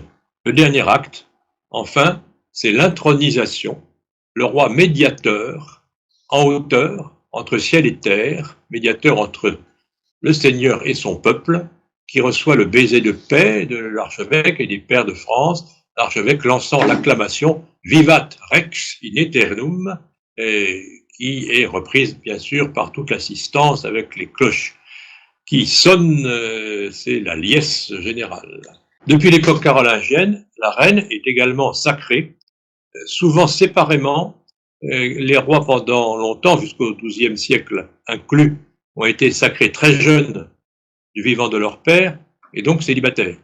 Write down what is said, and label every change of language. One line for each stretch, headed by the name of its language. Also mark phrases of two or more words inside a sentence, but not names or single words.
French: Le dernier acte, enfin, c'est l'intronisation, le roi médiateur, en hauteur, entre ciel et terre, médiateur entre le Seigneur et son peuple, qui reçoit le baiser de paix de l'archevêque et des pairs de France, l'archevêque lançant l'acclamation «
Latin: Vivat Rex in aeternum »,
French: qui est reprise, bien sûr, par toute l'assistance avec les cloches qui sonnent, c'est la liesse générale. Depuis l'époque carolingienne, la reine est également sacrée, souvent séparément. Les rois, pendant longtemps, jusqu'au XIIe siècle inclus, ont été sacrés très jeunes du vivant de leur père, et donc célibataires.